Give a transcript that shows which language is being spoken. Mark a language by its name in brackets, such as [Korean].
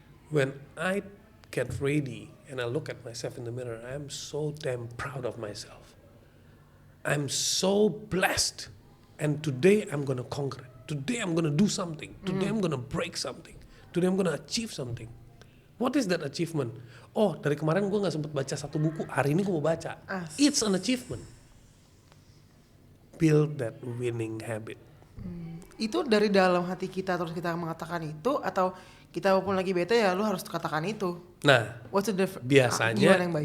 [English] When I get ready and I look at myself in the mirror, I'm so damn proud of myself. I'm so blessed, and today I'm gonna conquer it. Today I'm gonna do something. Today I'm gonna break something. Today I'm gonna achieve something. What is that achievement? [Indonesian] Oh, dari kemarin gue nggak sempet baca satu buku, hari ini gue mau baca. [English] It's an achievement. Build that winning habit. [Indonesian] Itu dari dalam hati kita terus kita mengatakan itu, atau kita walaupun lagi bete ya lu harus katakan itu. Nah, [English] What's the [Indonesian] gimana yang baik?